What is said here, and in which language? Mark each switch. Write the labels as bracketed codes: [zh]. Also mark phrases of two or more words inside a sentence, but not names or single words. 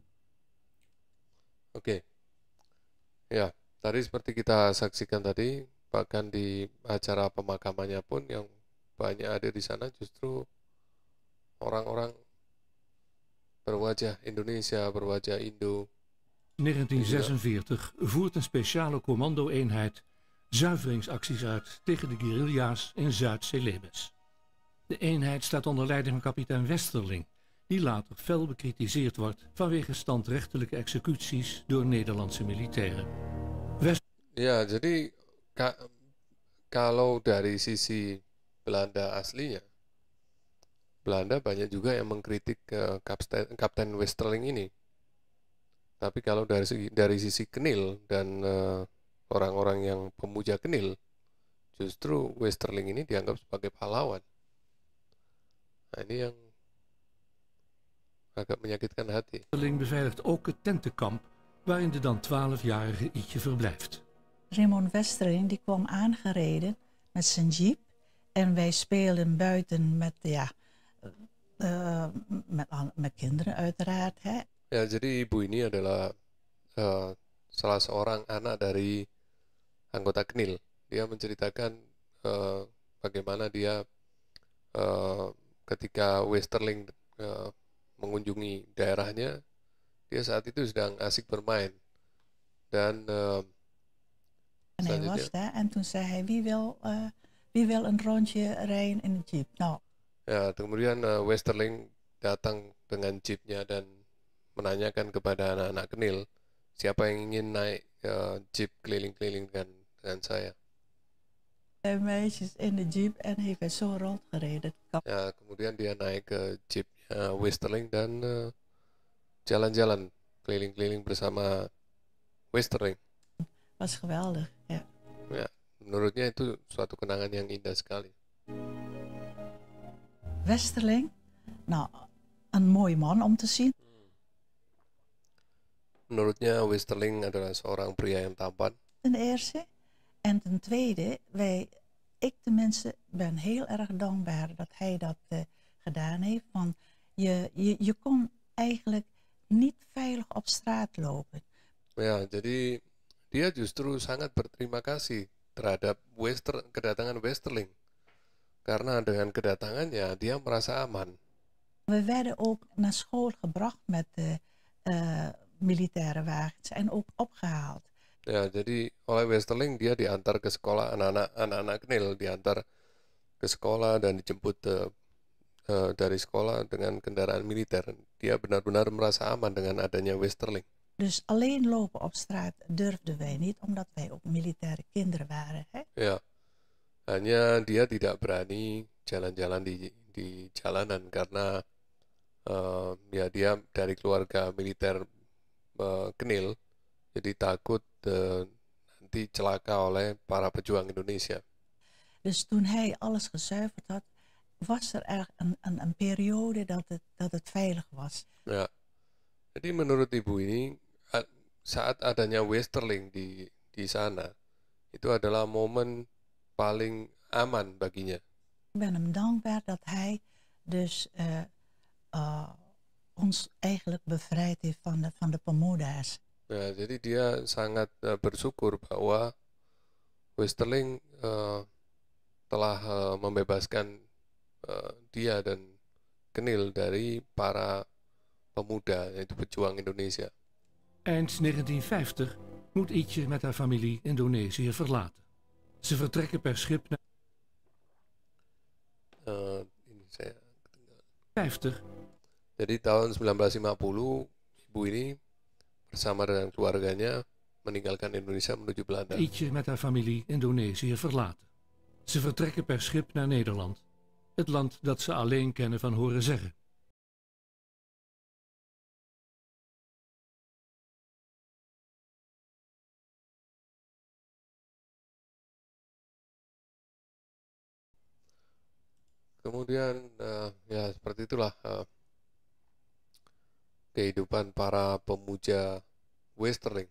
[id] oke. Ya, tadi seperti kita saksikan tadi, bahkan di acara pemakamannya pun yang banyak ada di sana justru orang-orang berwajah Indonesia, berwajah Indo. [nl] 1946 voert een speciale commando-eenheid zuiveringsacties uit tegen de guerrilla's in Zuid-Celebes. De eenheid staat onder leiding van kapitein Westerling, die later fel bekritiseerd wordt vanwege standrechtelijke executies door Nederlandse militairen. [id] Ya, jadi kalau dari sisi Belanda aslinya, Belanda banyak juga yang mengkritik Kapten Westerling ini. Tapi kalau dari sisi KNIL dan orang-orang yang pemuja KNIL, justru Westerling ini dianggap sebagai pahlawan. Nah, ini yang agak menyakitkan hati. [nl] Westerling beveiligt ook het tentenkamp waarin de dan 12-jarige Ietje verblijft. Raymond Westerling die kwam aangereden met zijn jeep en wij speelden buiten met kinderen uiteraard. Hè. [id] Ya, jadi ibu ini adalah salah seorang anak dari anggota KNIL. Dia menceritakan bagaimana dia ketika Westerling mengunjungi daerahnya, dia saat itu sedang asik bermain. Dan [nl] En hij was daar en toen zei hij, wie wil een rondje rijden in de jeep? Nou. [id] Ya, kemudian Westerling datang dengan jeepnya dan menanyakan kepada anak-anak KNIL, siapa yang ingin naik jeep keliling-keliling dengan saya. [nl] Meisjes in de jeep en heeft hij zo rondgereden. [id] Ya, kemudian dia naik ke jeepnya Westerling dan jalan-jalan keliling-keliling bersama Westerling. [nl] Was geweldig, [id] ya. Ya, menurutnya itu suatu kenangan yang indah sekali. [nl] Westerling, nou, een mooi man om te zien. [id] Menurutnya Westerling adalah seorang pria yang tampan. [nl] Ten eerste. En ten tweede, ik tenminste ben heel erg dankbaar dat hij dat gedaan heeft. Want je kon eigenlijk niet veilig op straat lopen. [id] Ya, jadi dia justru sangat berterima kasih terhadap kedatangan Westerling. karena dengan kedatangannya dia merasa aman. [nl] We werden ook naar school gebracht met militaire wagens en ook opgehaald. [id] Ya, jadi oleh Westerling dia diantar ke sekolah, anak-anak Knil diantar ke sekolah dan dijemput dari sekolah dengan kendaraan militer. Dia benar-benar merasa aman dengan adanya Westerling. [nl] Dus alleen lopen op straat durfden wij niet, omdat wij ook militaire kinderen waren. Hè? [id] Ya, hanya dia tidak berani jalan-jalan di jalanan karena ya dia dari keluarga militer Knil, jadi takut nanti celaka oleh para pejuang Indonesia. [nl] Dus toen hij alles gezuiverd had, was er eigenlijk een periode dat het veilig was. [id] Ya, jadi menurut ibu ini saat adanya Westerling di sana itu adalah momen paling aman baginya. [nl] Ik ben hem dankbaar dat hij dus ons eigenlijk bevrijd heeft van de pemuda's. [id] Ya, jadi dia sangat bersyukur bahwa Westerling telah membebaskan dia dan Knil dari para pemuda, yaitu pejuang Indonesia. [nl] Eind 1950 moet Ietje met haar familie Indonesië verlaten. Ze vertrekken per schip naar [id] Ini saya 50. Jadi tahun 1950 ibu ini bersama dengan keluarganya meninggalkan Indonesia menuju Belanda. [nl] Ietje met haar familie Indonesië verlaten. Ze vertrekken per schip naar Nederland. Het land dat ze alleen kennen van horen zeggen. [id] Kemudian ya seperti itulah kehidupan para pemuja Westerling.